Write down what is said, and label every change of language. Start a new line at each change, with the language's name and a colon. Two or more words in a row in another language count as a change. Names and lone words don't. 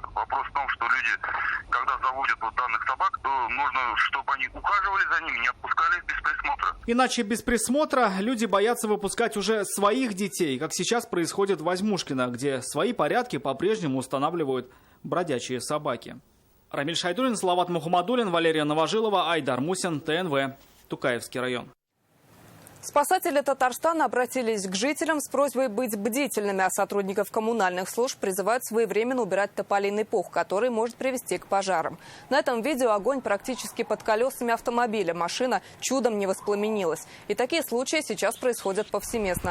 Russian: Вопрос в том, что люди, когда заводят вот данных собак, то нужно, чтобы они ухаживали за ними, не отпускали без присмотра. Иначе без присмотра люди боятся выпускать уже своих детей, как сейчас происходит в Озьмушкино, где свои порядки по-прежнему устанавливают бродячие собаки. Рамиль Шайдуллин, Салават Мухаммадуллин, Валерия Новожилова, Айдар Мусин, ТНВ, Тукаевский район. Спасатели Татарстана обратились к жителям с просьбой быть бдительными, а сотрудников коммунальных служб призывают своевременно убирать тополиный пух, который может привести к пожарам. На этом видео огонь практически под колесами автомобиля. Машина чудом не воспламенилась. И такие случаи сейчас происходят повсеместно.